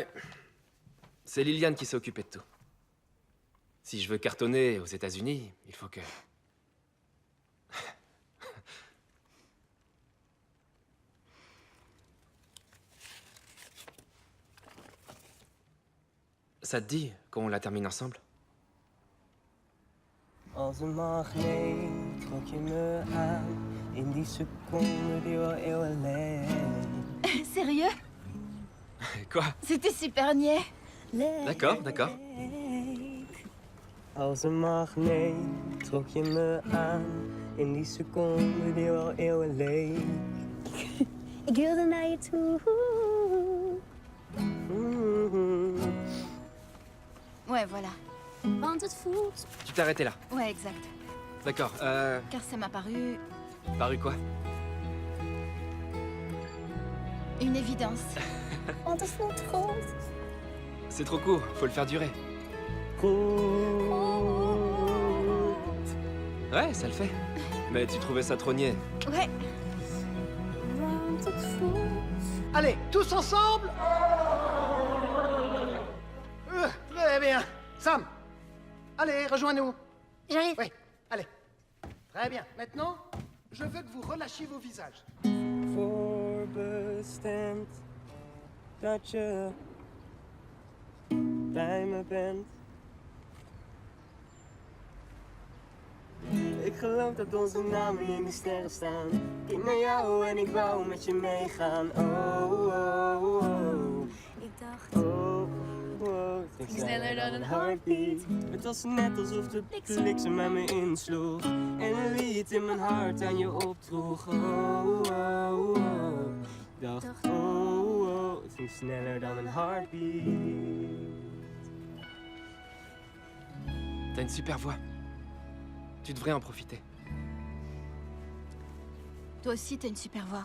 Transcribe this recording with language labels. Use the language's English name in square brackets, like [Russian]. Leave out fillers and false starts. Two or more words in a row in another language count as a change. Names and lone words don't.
[French] C'est Liliane qui s'est occupée de tout. Si je veux cartonner aux États-Unis, il faut que... Ça te dit qu'on la termine ensemble? [Dutch] Als een magneet trok je me aan. In die seconde die wel eeuwen leek. [French] Sérieux? Quoi? C'était super niais. D'accord, d'accord. [Dutch] Als een magneet trok je me aan. In die seconde die wel eeuwen leek. Ik wilde naar je toe. [French] Ouais, voilà. [Dutch] Want het voelt. [French] Tu t'es arrêté là. Ouais, exact. D'accord, Car ça m'a paru Paru quoi? une évidence. [Dutch] Want het voelt goed. [French] C'est trop court, faut le faire durer. Ouais, ça le fait. Mais tu trouvais ça trop niais. Ouais. [Dutch] Want het voelt. [French] Allez, tous ensemble. Très bien. Sam, allez, rejoins-nous. J'arrive. Oui, allez. Très bien. Maintenant, je veux que vous relâchiez vos visages. [Dutch] Voorbestemd dat je bij me bent. Ik geloof dat onze namen in de sterren staan. Ik kijk naar jou en ik wou met je meegaan. Oh, oh, oh. Ik dacht. Oh, oh. Het ging sneller dan een heartbeat. Het was net alsof de bliksem aan me insloeg. En een lied in mijn hart aan je opdroeg. Oh, oh, oh. Ik dacht, oh, oh. Het ging sneller dan een heartbeat. [French] T'as une super voix. Tu devrais en profiter. Toi aussi, t'as une super voix.